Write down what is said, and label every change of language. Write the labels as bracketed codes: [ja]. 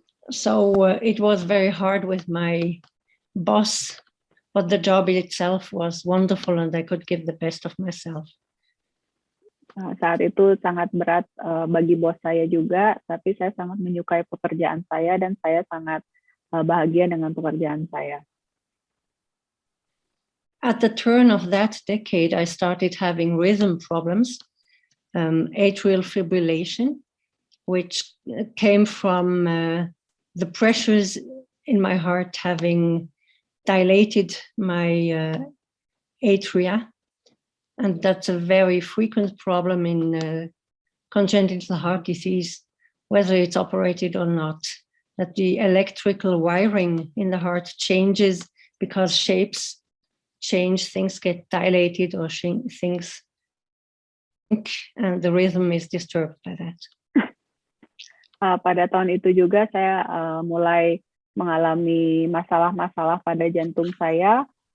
[en] So it was very hard with my boss, but the job itself was wonderful and I could give the best of myself. [id] Saat itu sangat berat bagi bos saya juga, tapi saya sangat menyukai pekerjaan saya dan saya sangat bahagia dengan pekerjaan saya. [en] At the turn of that decade, I started having rhythm problems, atrial fibrillation, which came from the pressures in my heart having dilated my atria. And that's a very frequent problem in congenital heart disease, whether it's operated or not, that the electrical wiring in the heart changes because shapes change, things get dilated or things, and the rhythm is disturbed by that. [id] Pada tahun itu juga saya mulai mengalami masalah-masalah pada jantung saya.